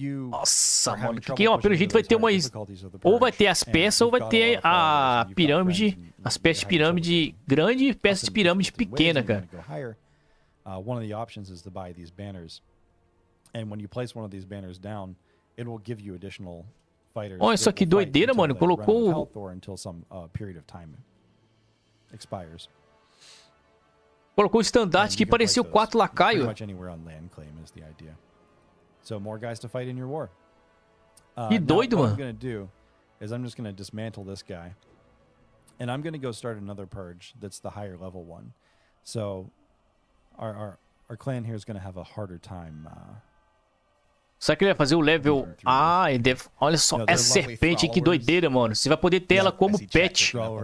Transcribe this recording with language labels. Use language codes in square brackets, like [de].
[pt] Nossa, mano, que ó, pelo jeito vai ter umas... Ou vai ter as peças, ou vai ter a pirâmide, as peças de pirâmide grande e peças de pirâmide pequena, cara. [en] One of the options is to buy these banners. And when you place one of these banners down, it will give you additional fighters. [pt] Olha só que doideira, mano, colocou... [en] Until some period of time expires. [pt] Colocou o estandarte que parecia o quarto lacaio. [en] Pretty much anywhere on land claim is the idea. So more guys to fight in your war. [pt] Que doido, [en] what [pt] mano. [en] I'm going to do is I'm just going to dismantle this guy. And I'm going to go start another purge that's the higher level one. So our clan here is going to have a harder time. [pt] Será que ele vai fazer o level... Ah, ele deve... Olha só, essa serpente, que doideira, mano. Você vai poder ter ela como pet.